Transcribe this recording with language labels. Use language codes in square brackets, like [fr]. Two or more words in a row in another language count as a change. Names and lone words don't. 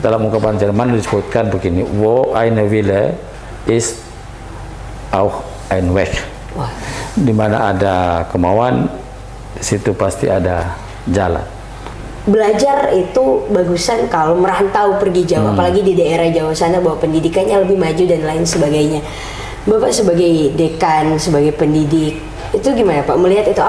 [id] dalam ungkapan Jerman disebutkan begini, [de] wo eine Wille ist auch ein Weg. [id] Di mana ada kemauan, di situ pasti ada jalan. Belajar itu bagusan kalau merantau pergi jauh, apalagi di daerah Jawa sana bahwa pendidikannya lebih maju dan lain sebagainya. Bapak sebagai dekan, sebagai pendidik, itu gimana Pak melihat itu?